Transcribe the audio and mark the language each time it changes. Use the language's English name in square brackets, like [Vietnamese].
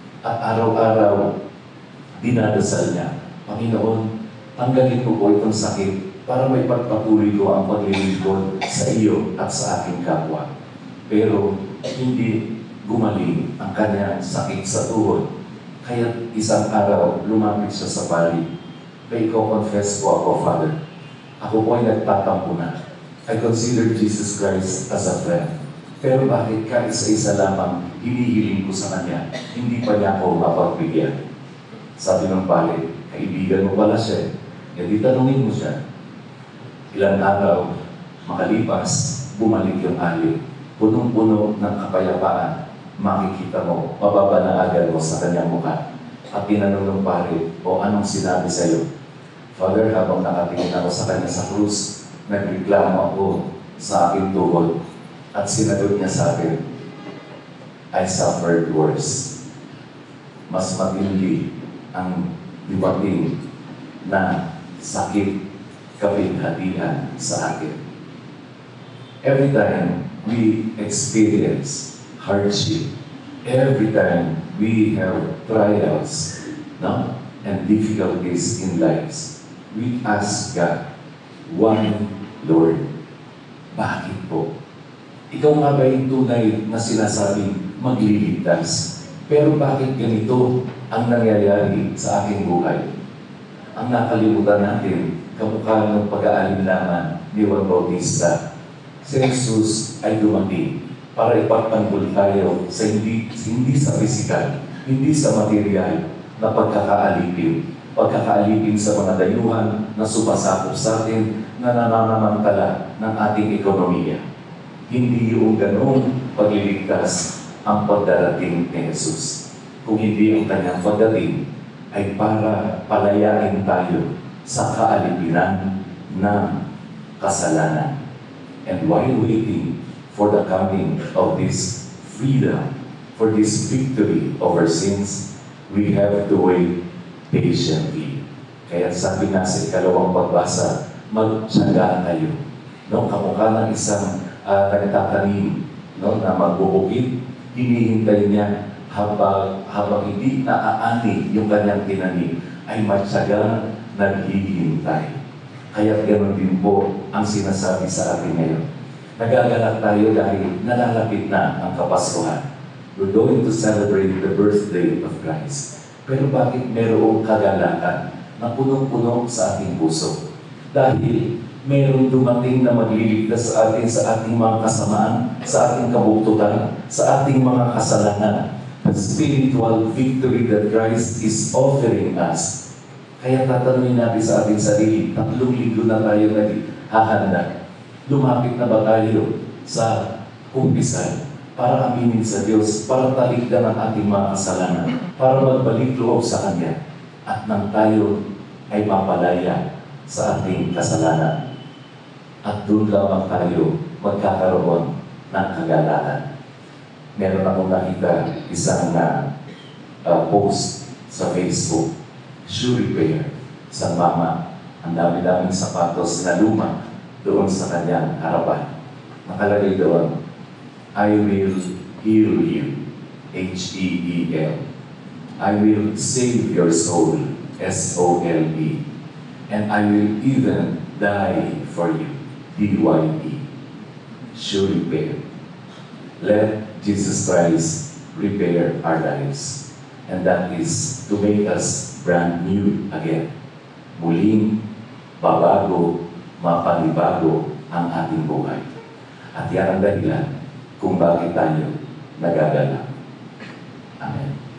[Filipino] At araw-araw, dinadasal niya, Panginoon, tanggalin mo po itong sakit para may pagpatuloy ko ang paglilingkod sa iyo at sa aking kapwa. Pero hindi gumaling ang kanyang sakit sa tuhod. Kaya isang araw, lumapit siya sa pari. May confess po ako, Father. Ako po ay nagtatampo na. [English] I consider Jesus Christ as a friend. [Filipino] Pero bakit ka isa-isa lamang hinihiling ko sa Kanya, hindi pa niya ako mapagbigyan? Sabi ng pare, kaibigan mo pala siya. Hindi tanungin mo siya. Ilang araw, makalipas, bumalik yung ali. Punong-puno ng kapayapaan. Makikita mo, mababanaagan mo sa kanyang mukha. At tinanong ng pare, o anong sinabi sa iyo? Father, habang nakatingin ako sa kanya sa krus, nagreklamo ako sa aking tuhod. At sinagot niya sa akin, [English] I suffered worse. [Filipino] Mas matindi ang dumating na sakit kabinhatian sa akin. [English] Every time we experience hardship, every time we have trials, no, and difficulties in lives, we ask God, why, Lord? [Filipino] Bakit po? Ikaw nga ba yung tunay na sinasabing magliligtas? Pero bakit ganito ang nangyayari sa aking buhay? ang nakalimutan natin, kamukha ng pag-aalinlangan ni Juan Bautista. Si Jesus ay dumating para ipagtanggol tayo sa hindi sa pisikal, hindi sa material na pagkakaalipin sa mga dayuhan na sumasakop sa atin na nananamantala ng ating ekonomiya. Hindi yung ganong pagliligtas ang pagdarating ni Jesus. Kung hindi ang kanyang pagdating ay para palayain tayo sa kaalipinan ng kasalanan. [English] And while waiting for the coming of this freedom, for this victory over sins, we have to wait patiently. [Filipino] Kaya sabi nga sa ikalawang pagbasa, magtiyaga kayo. No? Kamukha ng isang nagtatanim, no? Na magbubukid, hinihintay niya habang hindi naaani yung kanyang tinanim, ay matyagang naghihintay. Kaya ganoon din po ang sinasabi sa atin ngayon. Nagagalak tayo dahil nalalapit na ang Kapaskuhan. [English] We're going to celebrate the birthday of Christ. [Filipino] Pero bakit mayroong kagalakan na punong-puno sa ating puso? Dahil mayroong dumating na magliligtas sa atin sa ating mga kasamaan, sa ating kabuktutan, sa ating mga kasalanan. [English] The spiritual victory that Christ is offering us. [Filipino] Kaya tatanungin natin sa ating sarili, 3 linggo na tayo naghahanda. Lumapit na ba tayo sa kumpisal para aminin sa Diyos, para talikdan ang ating mga kasalanan, para magbalik loob sa Kanya, at nang tayo ay mapalaya sa ating kasalanan. At doon lamang tayo magkakaroon ng kagalakan. Meron akong nakita isang post sa Facebook, shoe repair, sa mama. Ang dami-daming sapatos na luma doon sa kanyang harapan. Nakalagay doon, [English] I will heal you, H-E-E-L. I will save your soul, S-O-L-E. And I will even die for you, D-Y-E. Shoe repair. Let Jesus Christ repair our lives. And that is to make us brand new again. [Filipino] Muling babago, mapanibago ang ating buhay. At yan ang dahilan kung bakit tayo nagagalak. Amen.